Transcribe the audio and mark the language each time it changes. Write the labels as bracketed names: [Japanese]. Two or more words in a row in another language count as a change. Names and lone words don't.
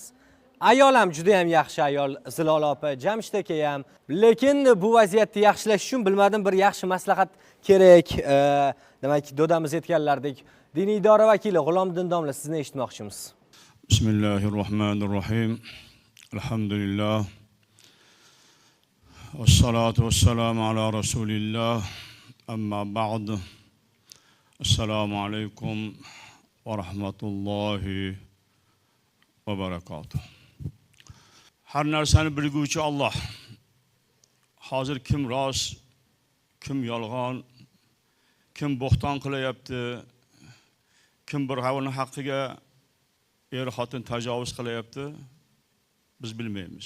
[Uzbek] Ayol ham juda ham yaxshi ayol, Zilola opa, Jamshid aka ham. Lekin bu vaziyatni yaxshilash uchun bilmadim, bir yaxshi maslahat kerak. Demak, dodamiz aytganlardek, diniy idora vakili G'ulomiddin domla, sizni eshitmoqchimiz. [Arabic] بسم الله الرحمن الرحيم. الحمد لله. والصلاة والسلام على رسول الله. أما بعد. السلام عليكم ورحمة الله وبركاته. [Uzbek] Har narsani bilguvchi Alloh. Hozir kim rost, kim yolg'on, kim bo'xton qilyapti, kim bir havoni haqqiga xotin tajovuz qilyapti, biz bilmaymiz.